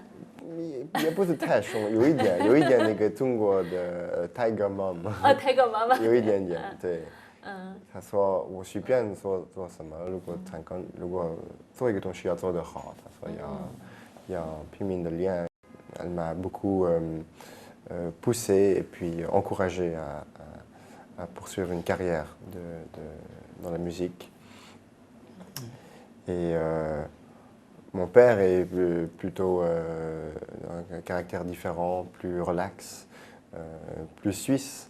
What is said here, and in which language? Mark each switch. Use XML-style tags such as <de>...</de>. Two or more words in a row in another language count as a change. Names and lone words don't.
<zh>也不是太凶，有一点那个中国的</zh> <en>Tiger Mom。</en> <zh>Tiger妈妈。有一点点，对。他说我随便做什么，如果做一个东西要做得好，他说要拼命的练。</zh> <fr>Elle m'a beaucoup poussé et puis encouragé à poursuivre une carrière dans la musique. Et mon père est plutôt un caractère différent, plus relax, plus suisse.</fr>